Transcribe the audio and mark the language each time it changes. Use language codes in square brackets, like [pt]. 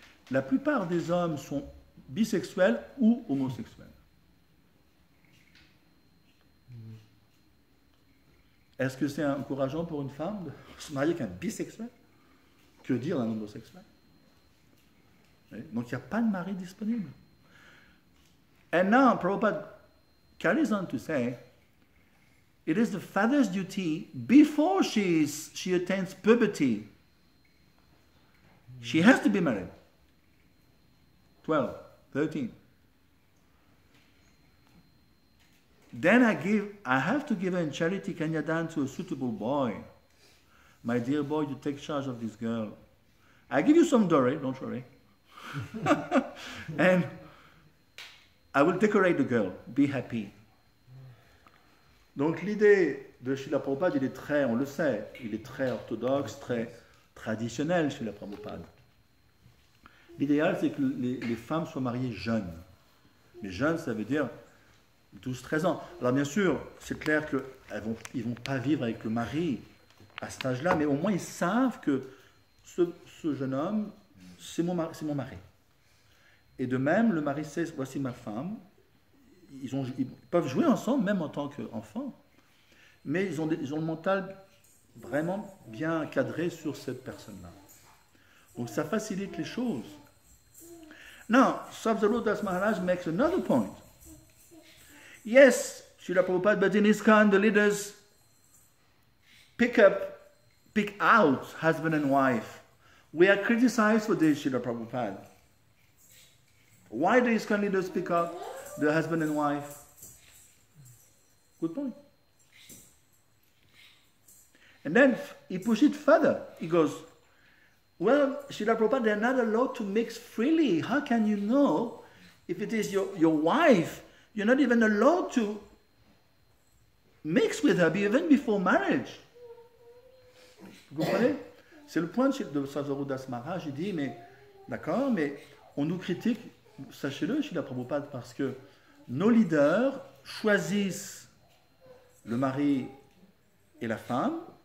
[fr] La plupart des hommes sont bisexuels ou homosexuels. Est-ce que c'est encourageant pour une femme de se marier avec un bisexuel? Que dire d'un homosexuel? Donc il n'y a pas de mari disponible. [en] And now, Prabhupada carries on to say, it is the father's duty before she attains puberty. She has to be married. 12, 13. Then I have to give her in charity kanyadan to a suitable boy. My dear boy, you take charge of this girl. I give you some dowry, don't worry. And I will decorate the girl. Be happy. [fr] Donc l'idée de Srila Prabhupada, il est très, on le sait, il est très orthodoxe, très traditionnel chez la Prabhupada. L'idéal, c'est que les femmes soient mariées jeunes. Mais jeunes, ça veut dire 12-13 ans. Alors bien sûr, c'est clair qu'ils vont pas vivre avec le mari à cet âge-là, mais au moins ils savent que ce jeune homme, c'est mon mari. Et de même, le mari sait, voici ma femme. Ils peuvent jouer ensemble, même en tant qu'enfants. Mais ils ont le mental vraiment bien cadré sur cette personne-là. Donc ça facilite les choses. [en] Now, Sabzaru Das Maharaj makes another point. Yes, Srila Prabhupada, but in ISKCON, the leaders pick out husband and wife. We are criticized for this, Srila Prabhupada. Why do ISKCON leaders pick out the husband and wife? Good point. And then he pushes it further. He goes, well, Srila Prabhupada, they are not allowed to mix freely. How can you know if it is your wife? You're not even allowed to mix with her, even before marriage. [fr] Vous comprenez? C'est le point de Sabzaru Das Maharaj. Il dit, mais d'accord, mais on nous critique, sachez-le, Srila Prabhupada, parce que nos leaders choisissent le mari et la femme.